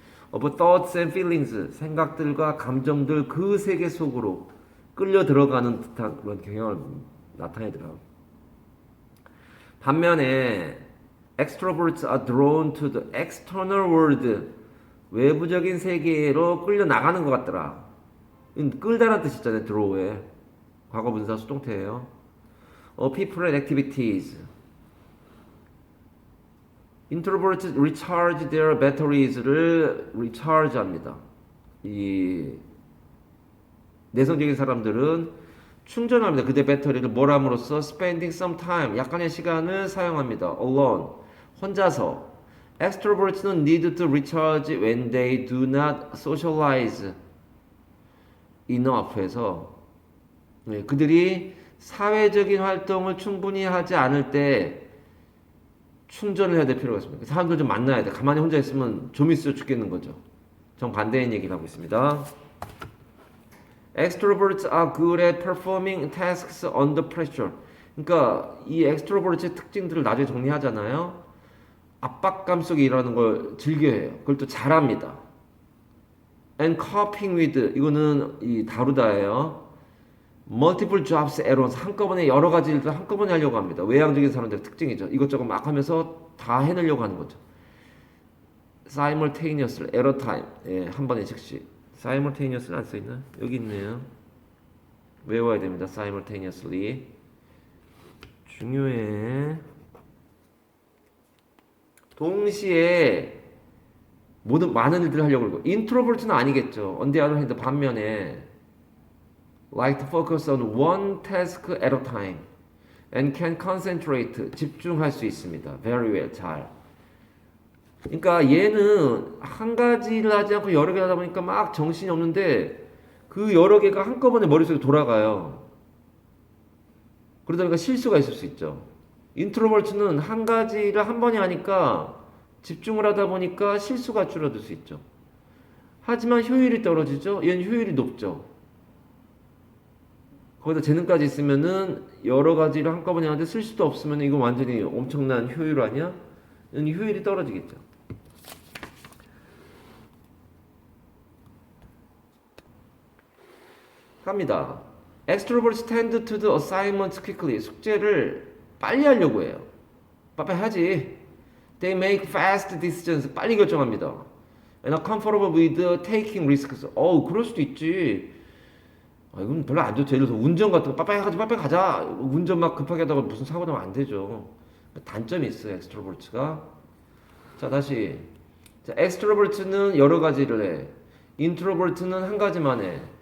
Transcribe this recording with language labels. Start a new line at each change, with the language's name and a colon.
English: of thoughts and feelings
Korean: 생각들과 감정들 그 세계 속으로 끌려 들어가는 듯한 그런 경향을 나타내더라고요. 반면에
English: extroverts are drawn to the external world
Korean: 외부적인 세계로 끌려 나가는 것 같더라. 끌다란 뜻 있잖아요. draw에 과거 분사 수동태예요.
English: people and activities introverts recharge their batteries를 recharge합니다.
Korean: 이 내성적인 사람들은 충전합니다. 그대 배터리를 뭘 함으로써
English: spending some time
Korean: 약간의 시간을 사용합니다. alone 혼자서. extroverts는
English: need to recharge when they do not socialize enough
Korean: 에서 그들이 사회적인 활동을 충분히 하지 않을 때 충전을 해야 될 필요가 있습니다. 사람들 좀 만나야 돼. 가만히 혼자 있으면 좀 있어 죽겠는 거죠. 정반대인 얘기를 하고 있습니다.
English: Extroverts are good at performing tasks under pressure.
Korean: 그러니까 이 extrovert의 특징들을 나중에 정리하잖아요. 압박감 속에 일하는 걸 즐겨해요. 그걸 또 잘합니다.
English: And coping with
Korean: 이거는 이 다루다예요.
English: Multiple jobs at once
Korean: 한꺼번에 여러 가지 일들 한꺼번에 하려고 합니다. 외향적인 사람들의 특징이죠. 이것저것 막 하면서 다 해내려고 하는 거죠.
English: Simultaneously, at a time.
Korean: 예, 한 번에 즉시. simultaneously 안 써있나? 여기 있네요. 외워야 됩니다. simultaneously. 중요해. 동시에 많은 일들을 하려고 그러고 introvert는 아니겠죠.
English: on the other hand
Korean: 반면에
English: like to focus on one task at a time and can concentrate
Korean: 집중할 수 있습니다.
English: very well 잘.
Korean: 그러니까 얘는 한 가지를 하지 않고 여러 개 하다 보니까 막 정신이 없는데 그 여러 개가 한꺼번에 머릿속에 돌아가요. 그러다 보니까 실수가 있을 수 있죠. 인트로버트는 한 가지를 한 번에 하니까 집중을 하다 보니까 실수가 줄어들 수 있죠. 하지만 효율이 떨어지죠. 얘는 효율이 높죠. 거기다 재능까지 있으면은 여러 가지를 한꺼번에 하는데 쓸 수도 없으면 이건 완전히 엄청난 효율 아니야? 얘는 효율이 떨어지겠죠. 갑니다.
English: Extroverts tend to do assignments quickly.
Korean: 숙제를 빨리 하려고 해요. 빨리 하지.
English: They make fast decisions.
Korean: 빨리 결정합니다.
English: And are comfortable with taking risks.
Korean: 그럴 수도 있지. 이건 별로 안 좋죠. 예를 들어서 운전 같은 거 빨리 가자. 운전 막 급하게 하다가 무슨 사고 나면 안 되죠. 단점이 있어요. 엑스트로버트가. 자, 다시. 자, 엑스트로버트는 여러 가지를 해. 인트로버트는 한 가지만 해.